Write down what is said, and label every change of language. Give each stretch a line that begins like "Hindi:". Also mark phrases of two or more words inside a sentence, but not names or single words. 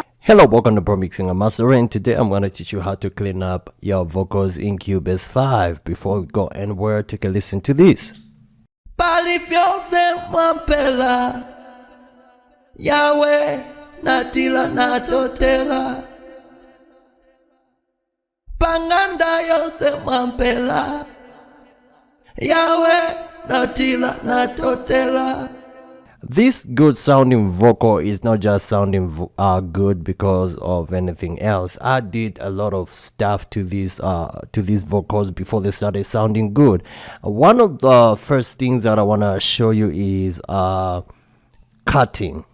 English: Hello, welcome to Pro Mixing and Mastering. Today I'm going to teach you how to clean up your vocals in Cubase 5. Before we go anywhere, take a listen to this.
Bemba: Mampela Yahweh Natila Natotela Panganda Yose Mampela Yahweh Natila Natotela.
English: This good sounding vocal is not just sounding good because of anything else. I did a lot of stuff to these vocals before they started sounding good. One of the first things that I want to show you is cutting.